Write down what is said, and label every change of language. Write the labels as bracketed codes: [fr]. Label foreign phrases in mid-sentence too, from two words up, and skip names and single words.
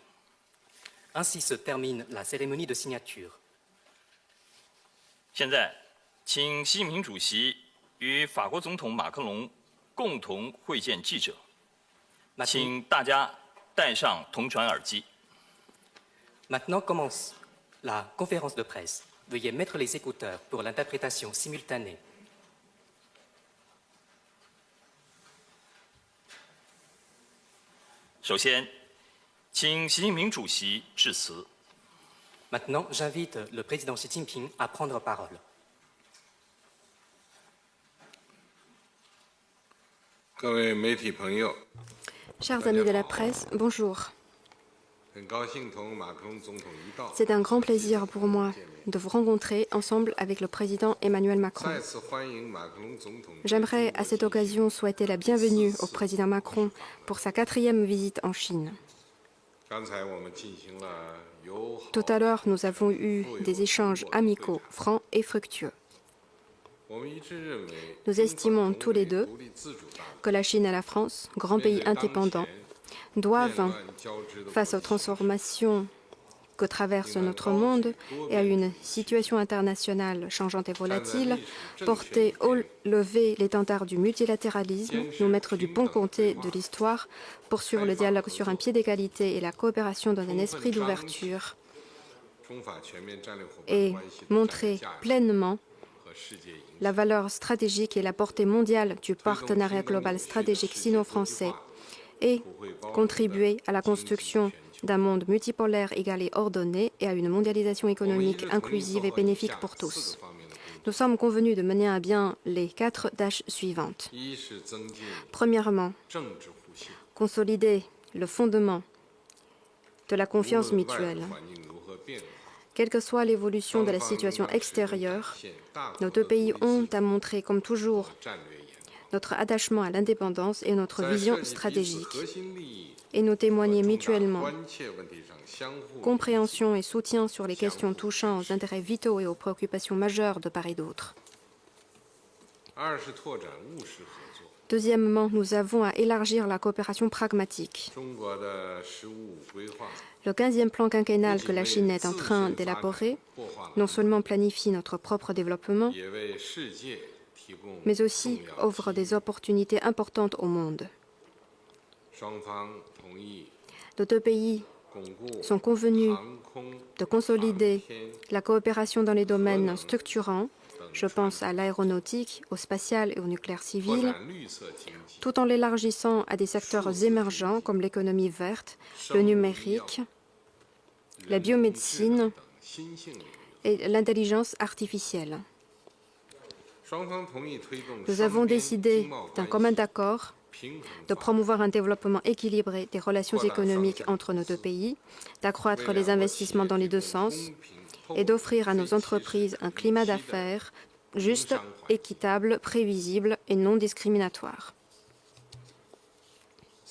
[fr] Ainsi se termine la cérémonie de signature. [zh] 现在，请习近平主席与法国总统马克龙共同会见记者， [fr] Maintenant, [zh] 请大家戴上同传耳机。 [fr] maintenant commence la conférence de presse. Veuillez mettre les écouteurs pour l'interprétation simultanée. [zh] 首先，请习近平主席致辞。 [fr] Maintenant, j'invite le président Xi Jinping à prendre parole. [zh] 各位媒体朋友， [fr] Chers amis de la presse, bonjour. [zh] 很高兴同马克龙总统一道， [fr] C'est un grand plaisir pour moi de vous rencontrer ensemble avec le président Emmanuel Macron. [zh] 再次欢迎马克龙总统。 [fr] J'aimerais à cette occasion souhaiter la bienvenue au président Macron pour sa 4e visite en Chine. [zh] 刚才我们进行了友好， [fr] Tout à l'heure, nous avons eu des échanges amicaux, francs et fructueux. [zh] 我们一致认为， [fr] Nous estimons tous les deux [zh] 独立自主大国 [fr] que la Chine et la France, grands pays indépendants, doivent, [zh] 乱交织的 [fr] face aux transformations que traverse notre monde et à une situation internationale changeante et volatile, porter haut lever l'étendard du multilatéralisme, nous mettre du bon côté de l'histoire, poursuivre le dialogue sur un pied d'égalité et la coopération dans un esprit d'ouverture [zh] 中法全面战略伙伴 [fr] et [zh] 关系的 [fr] montrer [zh] 战略价值 [fr] pleinement [zh] 和世界影响， [fr] la valeur stratégique et la portée mondiale du partenariat global stratégique sino-français et contribuer à la construction d'un monde multipolaire égal et ordonné et à une mondialisation économique inclusive et bénéfique pour tous. Nous sommes convenus de mener à bien les 4 tâches suivantes. [zh] 一是增进 [fr] Premièrement, [zh] 政治互信， [fr] consolider le fondement de la [zh] 无 [fr] confiance [zh] 论外部 [fr] mutuelle. [zh] 环境如何变化， [fr] Quelle que soit l'évolution de la [zh] 双方 [fr] situation [zh] 应当始终 [fr] extérieure, [zh] 展现大国 [fr] nos [zh] 的 [fr] deux pays [zh] 独立 [fr] ont [zh] 自主 [fr] à montrer, comme toujours, [zh] 和战略眼光， [fr] notre attachement à l'indépendance et notre [zh] 在 [fr] vision [zh] 涉及彼此 [fr] stratégique, [zh] 核心利益 [fr] et nous [zh] 和 [fr] témoigner [zh] 重大 [fr] mutuellement [zh] 关切问题上相互 [fr] compréhension et soutien sur les questions touchant aux intérêts vitaux et aux préoccupations majeures de part et d'autre. [zh] 二是拓展务实合作。 [fr] Deuxièmement, nous avons à élargir la coopération pragmatique. [zh] 中国的“十五五”规划 [fr] Le 15e plan quinquennal que la Chine est en train d'élaborer non seulement planifie notre propre développement, [zh] 也为世界提供 [fr] mais aussi [zh] 重要 [fr] offre des opportunités importantes au monde. [zh] 双方同意 [fr] Nos deux pays [zh] 巩固 [fr] sont convenus [zh] 航空 [fr] de consolider [zh] 航天 [fr] la coopération dans les domaines structurants, je pense à l'aéronautique, au spatial et au nucléaire [zh] 拓 [fr] civil, [zh] 展绿色经济 [fr] tout en l'élargissant à des secteurs émergents comme l'économie verte, le numérique, la biomédecine [zh] 等新兴领域。 [fr] et l'intelligence artificielle. [zh] 双方同意推动 [fr] Nous [zh] 双 [fr] avons [zh] 边 [fr] décidé [zh] 经贸 [fr] d'un [zh] 关 [fr] commun [zh] 系 [fr] accord [zh] 平衡 [fr] de [zh] 发展 [fr] promouvoir un développement équilibré des relations économiques entre nos deux pays, d'accroître les investissements dans les deux sens [zh] 公平 [fr] et d'offrir à nos entreprises un climat d'affaires juste, équitable, prévisible et non discriminatoire.